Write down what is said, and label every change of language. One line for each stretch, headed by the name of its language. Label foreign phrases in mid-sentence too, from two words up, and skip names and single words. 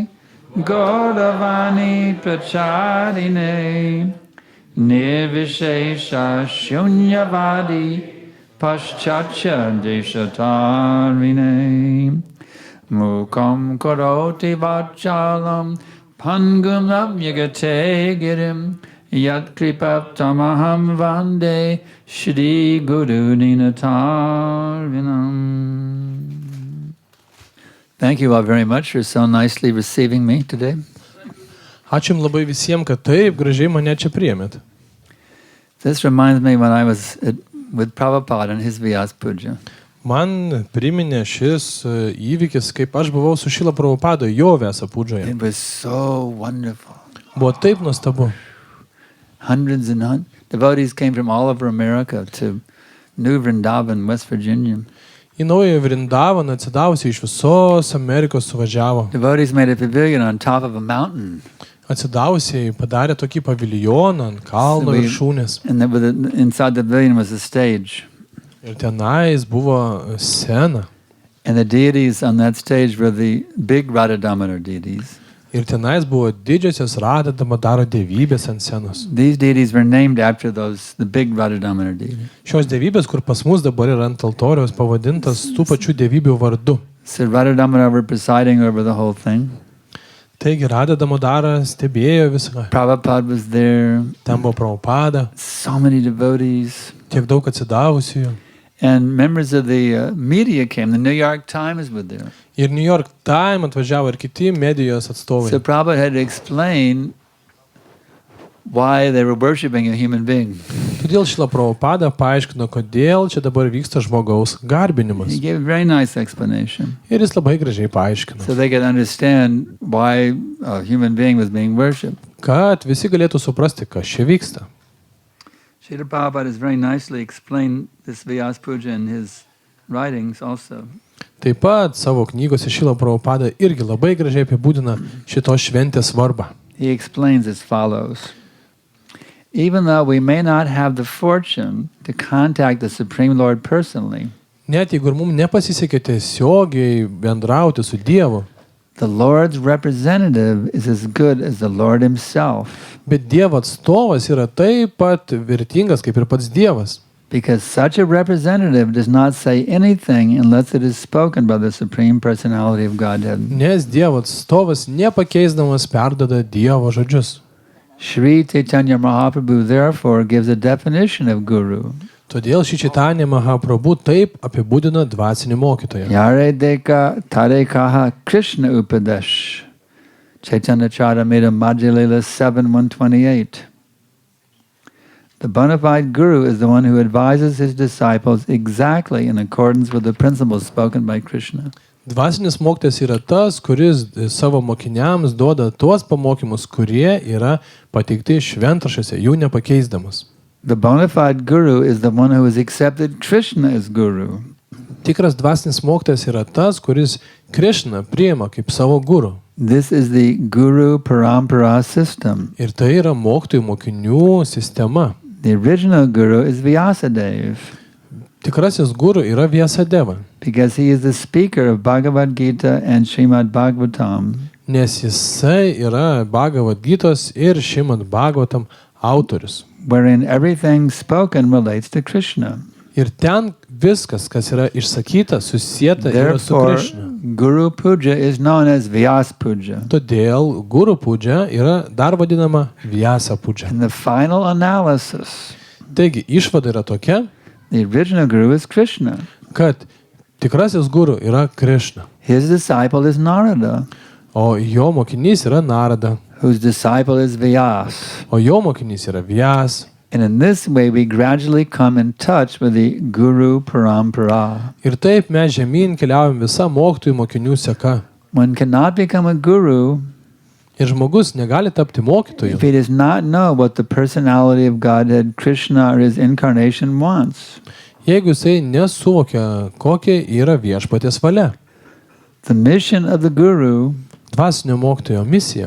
Sanskrit: गौरवाणी प्रचारिणे निर्विशेष शून्यवादी पाश्चात्य देशतारिणे मूकं करोति वाचालं पङ्गुं लङ्घयते गिरिम् यत् कृपातमहं वन्दे श्री गुरुं दीनतारणम्.
English: Thank you all very much for so nicely receiving me today.
Lithuanian: Ačiū jums labai visiems, kad taip gražiai mane čia priėmėt.
English: This reminds me when I was with Prabhupada and his Vyasapuja.
Lithuanian: Man priminė šis įvykis, kaip aš buvau su Šrila Prabhupada jo Vyasapujoje.
English: It was so wonderful.
Lithuanian: Buvo taip nuostabu.
English: Hundreds and devotees came from all over America to New Vrindavan, West Virginia.
Lithuanian: Į naują Vrindavaną atsidavusiai iš visos Amerikos suvažiavo.
English: Devotees made a pavilion on top of a mountain.
Lithuanian: Atsidavusiai padarė tokį paviljoną ant kalno viršūnės.
English: And inside the pavilion was a stage.
Lithuanian: Ir tenais buvo scena.
English: And the deities on that stage were the big Radha Damodar deities.
Lithuanian: Ir tenais buvo didžiosios Radha Damodaro dievybės ant scenos.
English: These deities were named after the big Radha Damodar deities.
Lithuanian: Šios dievybės, kur pas mus dabar yra ant altoriaus, pavadintas tų pačių dievybių vardu.
English: So Radha Damodar were presiding over the whole thing.
Lithuanian: Taigi Radha Damodara stebėjo viską.
English: Prabhupada was there.
Lithuanian: Ten buvo Prabhupada.
English: So many devotees.
Lithuanian: Tiek daug atsidavusiųjų.
English: And members of the media came. The New York Times was there.
Lithuanian: Ir New York Times atvažiavo ir kiti medijos atstovai.
English: So Prabhupada had to explain why they were worshipping a human being.
Lithuanian: Todėl Šrila Prabhupada paaiškino, kodėl čia dabar vyksta žmogaus garbinimas.
English: He gave a very nice explanation.
Lithuanian: Ir jis labai gražiai paaiškino.
English: So they could understand why a human being was being worshipped.
Lithuanian: Kad visi galėtų suprasti, kas čia vyksta.
English: Srila Prabhupada has very nicely explained this Vyasapuja in his writings also.
Lithuanian: Taip pat savo knygose Šrila Prabhupada irgi labai gražiai apibūdina šitos šventės svarbą.
English: He explains as follows. Even though we may not have the fortune to contact the Supreme Lord personally,
Lithuanian: Net jeigu ir mums nepasisekė tiesiogiai bendrauti su Dievu,
English: the Lord's representative is as good as the Lord himself.
Lithuanian: bet Dievo atstovas yra taip pat vertingas kaip ir pats Dievas.
English: Because such a representative does not say anything unless it is spoken by the Supreme Personality of Godhead.
Lithuanian: Nes Dievo atstovas nepakeisdamas perdada Dievo žodžius.
English: Sri Chaitanya Mahaprabhu therefore gives a definition of guru.
Lithuanian: Todėl šį Chaitanya Mahaprabhu taip apibūdina dvasinį mokytoją.
Bangla: যারে দেখ তারে কহ কৃষ্ণ উপদেশ.
English: Chaitanya Charitamrita Madhya-lila 7:128. The bona fide guru is the one who advises his disciples exactly in accordance with the principles spoken by Krishna.
Lithuanian: Dvasinis mokytojas yra tas, kuris savo mokiniams duoda tuos pamokymus, kurie yra pateikti šventraščiuose, jų nepakeisdamas.
English: The bona fide guru is the one who has accepted Krishna as guru.
Lithuanian: Tikras dvasinis mokytojas yra tas, kuris Krishna priima kaip savo guru.
English: This is the guru parampara system.
Lithuanian: Ir tai yra mokytojų mokinių sistema.
English: The original guru is Vyasadeva,
Lithuanian: Tikrasis guru yra Vyasadeva,
English: because he is the speaker of Bhagavad Gita and Srimad Bhagavatam.
Lithuanian: nes jisai yra Bhagavad Gitos ir Srimad Bhagavatam autorius.
English: Wherein everything spoken relates to Krishna.
Lithuanian: Ir ten viskas, kas yra išsakyta, susieta yra su
English: Therefore,
Lithuanian: Krishna.
English: Guru Puja is known as Vyasapuja.
Lithuanian: Todėl Guru Puja yra dar vadinama Vyasapuja.
English: In the final analysis,
Lithuanian: Taigi, išvada yra tokia,
English: the original guru is Krishna.
Lithuanian: kad tikrasis guru yra Krishna,
English: His disciple is Narada,
Lithuanian: o jo mokinys yra Narada,
English: whose disciple is Vyas.
Lithuanian: o jo mokinys yra Vyas.
English: And in this way, we gradually come in touch with the Guru Parampara.
Lithuanian: Ir taip mes žemyn keliaujam visa mokytojų mokinių seka.
English: One cannot become a guru
Lithuanian: Ir žmogus negali tapti
English: if
Lithuanian: mokytoju,
English: he does not know what the personality of Godhead, Krishna, or his incarnation wants.
Lithuanian: jeigu jisai nesuvokia, kokia yra viešpaties valia.
English: The mission of the Guru
Lithuanian: Dvasinio mokytojo misija